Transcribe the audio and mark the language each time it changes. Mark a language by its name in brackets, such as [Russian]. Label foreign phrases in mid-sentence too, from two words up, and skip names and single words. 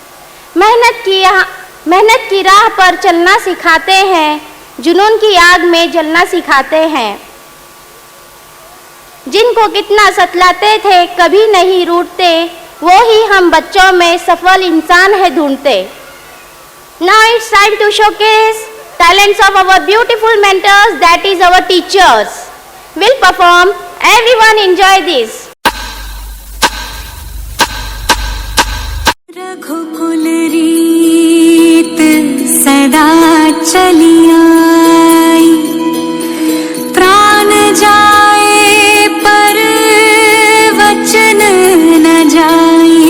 [Hindi] मेहनत की राह पर चलना सिखाते हैं, जुनून की आग में जलना सिखाते हैं। जिनको कितना सतलाते थे कभी नहीं रूठते, वो ही हम बच्चों में सफल इंसान है ढूंढते। [English] Now it's time to showcase talents of our beautiful mentors, that is our teachers. Will perform. Everyone enjoy this. [Hindi] रघुकुल रीत सदा चली आई, प्राण जाए पर वचन न जाए।